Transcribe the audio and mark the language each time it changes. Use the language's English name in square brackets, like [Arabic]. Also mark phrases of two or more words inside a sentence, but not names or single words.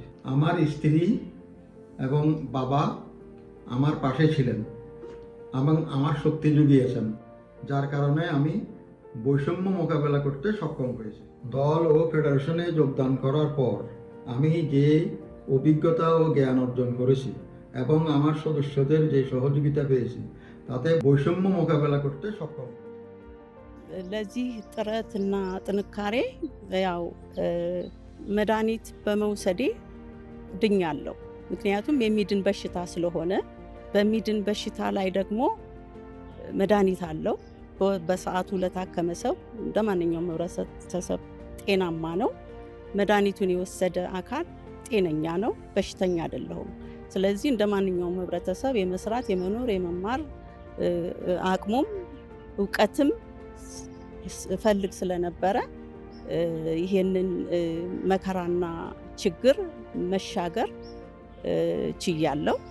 [Bangla] আমার স্ত্রী এবং বাবা আমার পাশে ছিলেন এবং আমার শক্তি জুগিয়েছেন, যার কারণে আমি বৈষম্য মোকাবেলা করতে সক্ষম হয়েছি। দল ও ফেডারেশনে যোগদান করার পর আমি যে অভিজ্ঞতা ও জ্ঞান অর্জন করেছি এবং আমার সদস্যদের যে সহযোগিতা পেয়েছি, তাতে বৈষম্য মোকাবেলা করতে সক্ষম। [Amharic] ለዚህ ጥረትና ጥንካሬ ያው መድኃኒት በመውሰዴ ድኛለሁ። ምክንያቱም የሚድን በሽታ ስለሆነ በሚድን በሽታ ላይ ደግሞ መድኃኒት አለው። በሰዓቱ ለታከመ ሰው እንደ ማንኛውም ህብረተሰብ ጤናማ ነው። መድኃኒቱን የወሰደ አካል ጤነኛ ነው፣ በሽተኛ አይደለሁም። ስለዚህ እንደ ማንኛውም ህብረተሰብ የመስራት የመኖር የመማር አቅሙም እውቀትም ፈልግ ስለነበረ ይሄንን መከራና ችግር መሻገር ችያለሁ።